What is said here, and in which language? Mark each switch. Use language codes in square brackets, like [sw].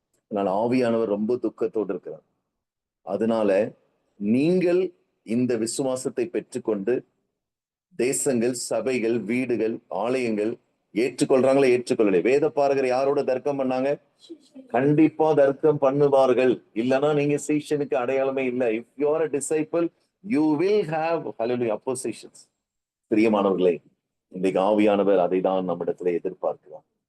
[ta] அதனால ஆவியானவர் ரொம்ப துக்கத்தோடு இருக்கிறார். அதனால நீங்கள் இந்த விசுவாசத்தை பெற்றுக்கொண்டு தேசங்கள், சபைகள், வீடுகள், ஆலயங்கள் ஏற்றுக்கொள்றாங்களா, ஏற்றுக்கொள்ளலை. வேத பாரகர் யாரோட தர்க்கம் பண்ணாங்க, கண்டிப்பா தர்க்கம் பண்ணுவார்கள். இல்லைன்னா நீங்க சீஷனுக்கு அடையாளமே இல்லை. [en] If you are a disciple, You will have hallelujah oppositions. [ta] பிரியமானவர்களே, இன்றைக்கு ஆவியானவர் அதை தான் நம்மிடத்துல எதிர்பார்க்கிறார்.